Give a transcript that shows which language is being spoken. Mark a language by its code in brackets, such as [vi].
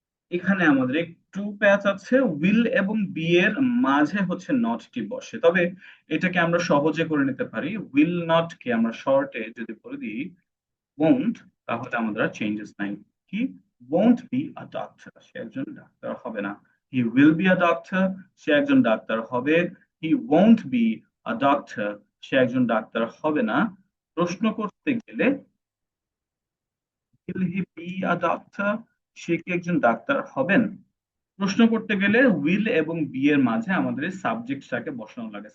[bn] এখানে আমাদের একটু প্যাচ আছে, উইল এবং বি এর মাঝে হচ্ছে নটটি বসে। তবে এটাকে আমরা সহজে করে নিতে পারি, উইল নট কে আমরা শর্টে যদি করে দিই won't, তাহলে আমাদের চেঞ্জেস নাই। কি [en] won't be a doctor, [bn] সে একজন ডাক্তার হবে না। [en] he will be a doctor, [bn] সে একজন ডাক্তার হবে। [en] he won't be a doctor, [bn] সে একজন ডাক্তার হবে না। প্রশ্ন করতে গেলে [en] will he be a doctor, [bn] সে কি একজন ডাক্তার হবেন? প্রশ্ন করতে গেলে উইল এবং বি এর মাঝে আমাদের সাবজেক্টটাকে বসানো লাগে।